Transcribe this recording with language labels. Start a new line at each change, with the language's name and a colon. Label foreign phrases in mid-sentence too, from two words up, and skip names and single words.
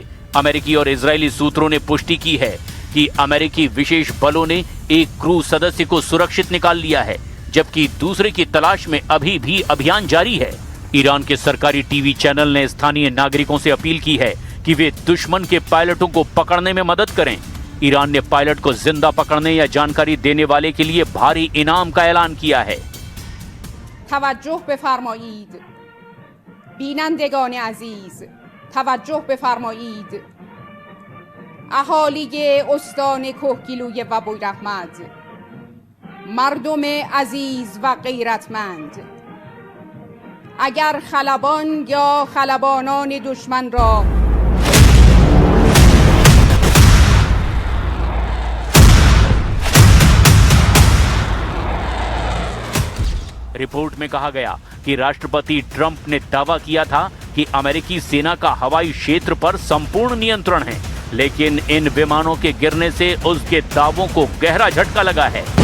Hindi: अमेरिकी और इजरायली सूत्रों ने पुष्टि की है कि अमेरिकी विशेष बलों ने एक क्रू सदस्य को सुरक्षित निकाल लिया है, जबकि दूसरे की तलाश में अभी भी अभियान जारी है। ईरान के सरकारी टीवी चैनल ने स्थानीय नागरिकों से अपील की है कि वे दुश्मन के पायलटों को पकड़ने में मदद करें। ईरान ने पायलट को जिंदा पकड़ने या जानकारी देने वाले के लिए भारी इनाम का ऐलान किया है।
Persian: توجه بفرمایید بینندگان عزیز، توجه بفرمایید اهالی استان کوهگیلویه و بویراحمد، مردم عزیز و غیرتمند، اگر خلبان یا خلبانان دشمن را
Hindi: रिपोर्ट में कहा गया कि राष्ट्रपति ट्रंप ने दावा किया था कि अमेरिकी सेना का हवाई क्षेत्र पर संपूर्ण नियंत्रण है, लेकिन इन विमानों के गिरने से उसके दावों को गहरा झटका लगा है।